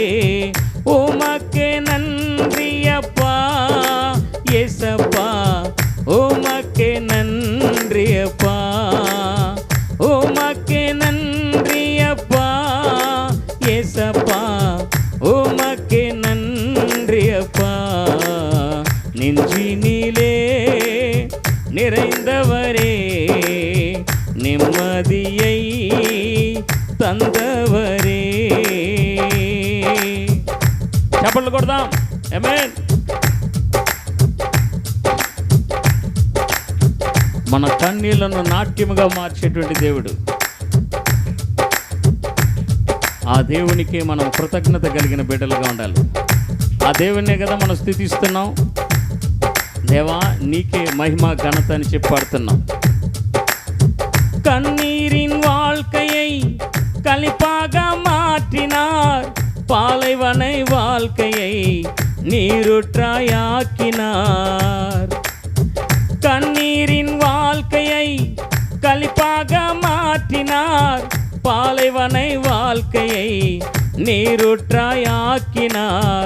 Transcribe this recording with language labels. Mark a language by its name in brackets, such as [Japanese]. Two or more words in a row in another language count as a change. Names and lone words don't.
[Tamil] உமக்கே நன்றியப்பா ஏசப்பா, உமக்கே நன்றியப்பா, உமக்கே நன்றியப்பா ஏசப்பா, உமக்கே நன்றியப்பா. நெஞ்சினிலே நிறைந்தவரே, நிம்மதியை தந்தவரே. [Telugu] చప్పట్లు కొడదాం. ఆమేన్. మన కన్నీళ్లను నాట్యముగా మార్చేటువంటి దేవుడు. ఆ దేవునికి మనం కృతజ్ఞత కలిగిన బిడ్డలుగా ఉండాలి. ఆ దేవునే కదా మనం స్తుతిస్తున్నాం. దేవా నీకే మహిమ ఘనత అని చెప్పి పాడుతున్నాం. [Tamil] கண்ணீரின் வாழ்க்கையை களிப்பாக மாற்றினார், பாலைவனை வாழ்க்கையை நீருற்றாயாக்கினார். கண்ணீரின் வாழ்க்கையை களிப்பாக மாற்றினார், பாலைவனை வாழ்க்கையை நீருற்றாயாக்கினார்.